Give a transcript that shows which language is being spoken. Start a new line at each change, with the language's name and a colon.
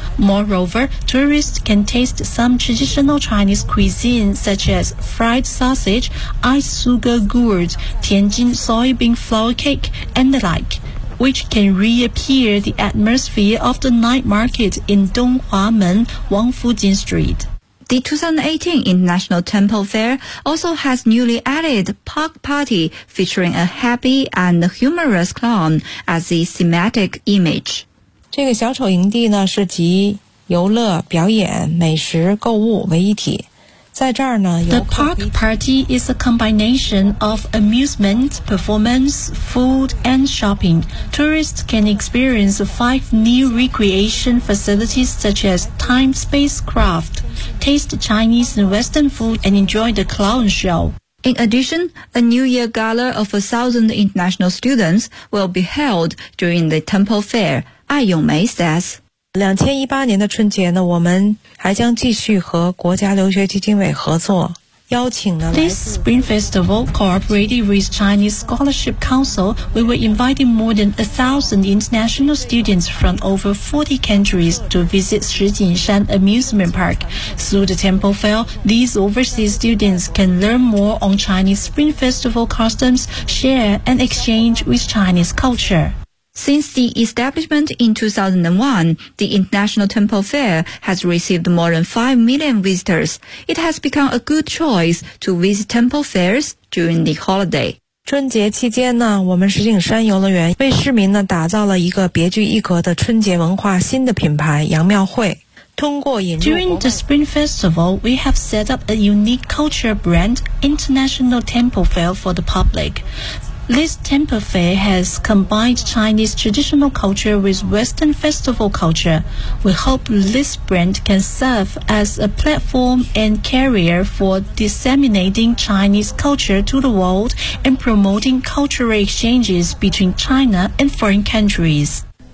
English: Moreover, tourists can taste some traditional Chinese cuisine such as fried sausage, ice sugar gourd, Tianjin soybean flour cake, and the like, which can reappear the atmosphere of the night market in Donghuamen, Wangfujing Street. The 2018 International Temple Fair also has newly added Park Party featuring a happy and humorous clown as the thematic image.
Chinese: 这个小丑营地呢是集游乐、表演、美食、购物为一体。在这儿呢
English: The Park Party is a combination of amusement, performance, food and shopping. Tourists can experience five new recreation facilities such as time spacecraft, taste Chinese and Western food and enjoy the clown show. In addition, a New Year gala of 1,000 international students will be held during the Temple Fair. 艾永梅 says,
Chinese: 2018年的春节呢，我们还将继续和国家留学基金委合作，邀请呢。
English: This Spring Festival, cooperating with Chinese Scholarship Council, we were inviting more than 1,000 international students from over 40 countries to visit 石景山 Amusement Park. Through the Temple Fair, these overseas students can learn more on Chinese Spring Festival customs, share and exchange with Chinese culture. Since the establishment in 2001, the International Temple Fair has received more than 5 million visitors. It has become a good choice to visit temple fairs during the holiday.
Chinese: 春节期间呢，我们石景山游乐园为市民呢打造了一个别具一格的春节文化新的品牌杨庙会。
English: During the Spring Festival, we have set up a unique culture brand, International Temple Fair for the public. This temple fair has combined Chinese traditional culture with Western festival culture. We hope this brand can serve as a platform and carrier for disseminating Chinese culture to the world and promoting cultural exchanges between China and foreign countries.